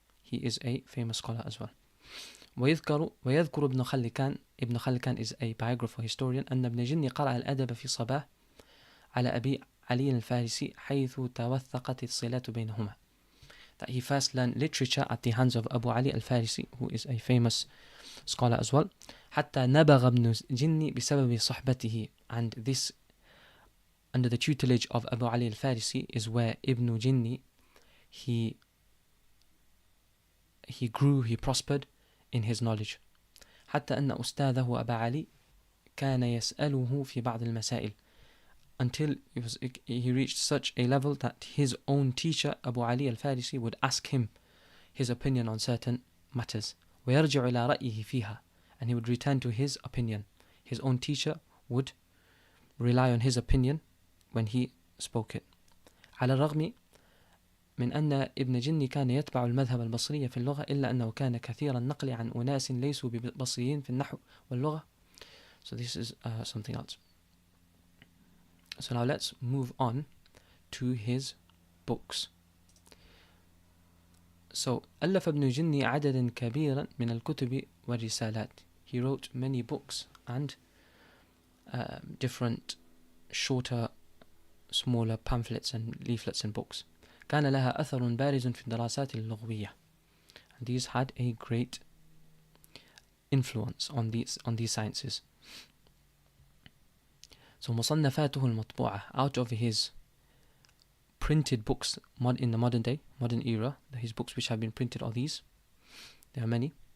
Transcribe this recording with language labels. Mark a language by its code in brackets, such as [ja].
[en] He is a famous scholar as well. [ar] ويذكر ابن خلكان. [en] Ibn Khalikan is a biographer, historian. [ar] أن ابن جني قرأ الأدب في صباح على أبي علي الفارسي حيث توثقت الصلات بينهما. [en] That he first learned literature at the hands of Abu Ali al-Farisi, who is a famous scholar as well. [ar] حتى نبغ ابن جني بسبب صحبته. [en] And this, under the tutelage of Abu Ali al-Farisi, is where Ibn Jinni, he grew, he prospered in his knowledge. [ar] حتى أن أستاذه أبا علي كان يسأله في بعض المسائل. [en] Until he reached such a level that his own teacher, Abu Ali al-Farisi, would ask him his opinion on certain matters. [ar] ويرجع إلى رأيه فيها. [en] And he would return to his opinion. His own teacher would rely on his opinion when he spoke it. [ar] على الرغم من أن ابن جني كان يتبع المذهب البصري في اللغة، إلا أنه كان كثير النقل عن أناس ليسوا ببصريين في النحو واللغة. [en] So this is something else. So now let's move on to his books. [ar] So ألف ابن جني عددا كبيرا من الكتب والرسالات. [en] He wrote many books and different shorter, smaller pamphlets and leaflets and books. [ar] كان لها أثر بارز في الدراسات اللغوية. [en] And these had a great influence on these sciences. So [ar] مصنفاته المطبوعة, [en] out of his printed books in the modern era, his books which have been printed are these. There are many.